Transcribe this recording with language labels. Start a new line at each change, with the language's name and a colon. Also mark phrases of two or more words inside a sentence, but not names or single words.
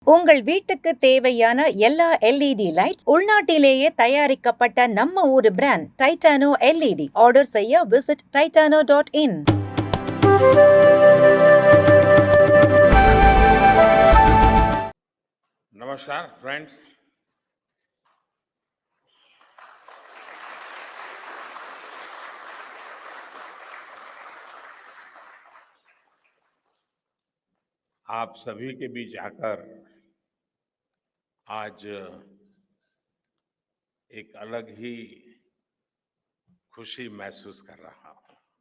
Tamil: உங்கள் வீட்டுக்கு தேவையான எல்லா
English: LED lights
Tamil: உள்நாட்டிலேயே தயாரிக்கப்பட்ட நம்ம ஊரு பிராண்ட் டைட்டானோ எல்இடி. ஆர்டர் செய்ய விசிட் titano.in.
Hindi: नमस्कार फ्रेंड्स। आप सभी के बीच आकर आज एक अलग ही खुशी महसूस कर रहा हूं।